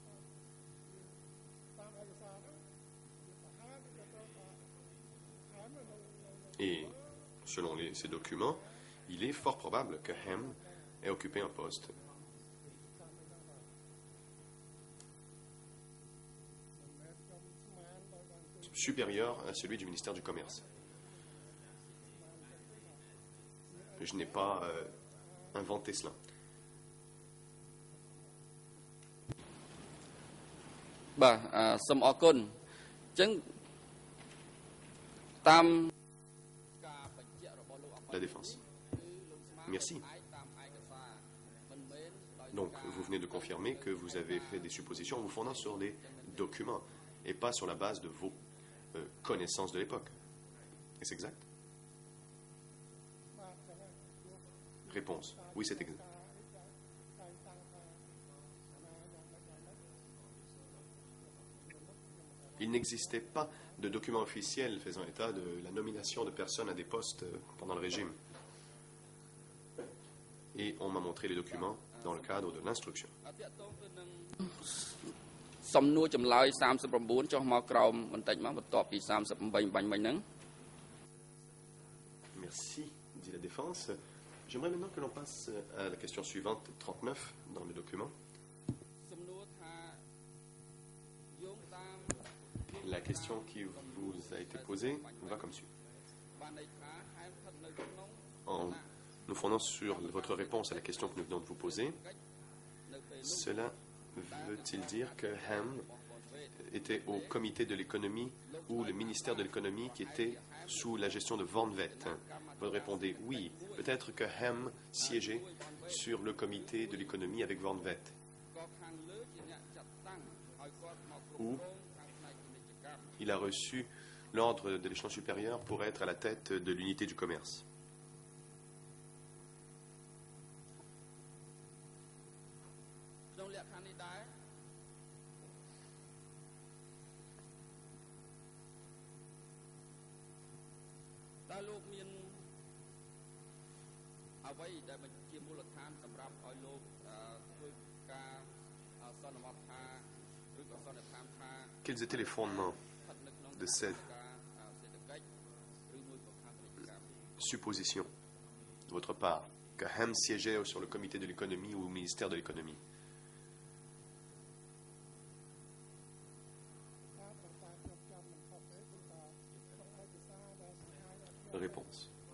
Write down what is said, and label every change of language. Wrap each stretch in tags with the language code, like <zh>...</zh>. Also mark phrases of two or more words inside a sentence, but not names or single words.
<fr>Et selon ces documents, il est fort probable que Ham ait occupé un poste supérieur à celui du ministère du Commerce. Je n'ai pas inventé cela.</fr> <km>បាទសូមអរគុណអញ្ចឹងតាមការបញ្ជាក់របស់លោកអប</km> <fr>La défense. Merci.</fr> <km>តាមឯកសារមិនមែនដោយ</km> <fr>Donc, vous venez de confirmer que vous avez fait des suppositions en vous fondant sur des documents et pas sur la base de vos connaissances de l'époque. Est-ce exact? Réponse. Oui, c'est exact. Il n'existait pas de document officiel faisant état de la nomination de personnes à des postes pendant le régime. Et on m'a montré les documents dans le cadre de l'instruction.</fr> <km>សំណួរចម្លើយ39ចុះមកក្រោមបន្តិចមកបន្ទាប់ពី38បាញ់មិញហ្នឹង</km> <fr>Merci, dit la défense. J'aimerais maintenant que l'on passe à la question suivante, 39, dans le document.</fr> <km>សំណួរថាយោងតាម</km> <fr>La question qui vous a été posée va comme suit.</fr> <km>បានន័យថាហែមស្ថិតនៅក្នុង</km> <fr>En nous fondant sur votre réponse à la question que nous venons de vous poser,</fr> <km>នៅពេល</km> <fr>cela veut-il dire que Ham était au comité de l'économie ou le ministère de l'économie qui était sous la gestion de Van Vet? Vous répondez oui. Peut-être que Ham siégeait sur le comité de l'économie avec Van Vet.</fr> <km>ក៏ខាងលើជាអ្នកចាត់តាំងឲ្យគាត់មក</km> <fr>Ou il a reçu l'ordre de l'échelon supérieur pour être à la tête de l'unité du commerce.</fr> <km>ក្នុងលក្ខខណ្ឌនេះដែរតើលោកមានអ្វីដែលជាមូលដ្ឋានសម្រាប់ឲ្យលោកធ្វើការសន្មតថាឬក៏សន្និដ្ឋានថា</km> <fr>Quels étaient les fondements de cette supposition de votre part que Ham siégeait sur le comité de l'économie ou au ministère de l'économie? Réponse.</fr>